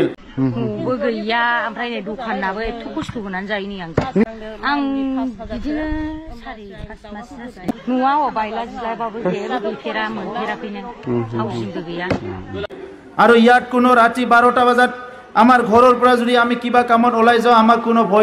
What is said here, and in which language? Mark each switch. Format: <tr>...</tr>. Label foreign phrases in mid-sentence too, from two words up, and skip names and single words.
<brx>गैया ओमफ्राय नै दखानाबो एथ' खस्थ' होनानै जायो नै आं बिदिनो 4-5 मास जाबाय न'आव बायला जिलाबाबो जेबो गैफेरा मोनफेराखैनो हाउसिंबो गैया</brx> <as>আৰু ইয়াত কোনো ৰাতি 12টা বজাত আমাৰ ঘৰৰ পৰা যদি আমি কিবা কামত ওলাই যাওঁ আমাক কোনো ভয়</as>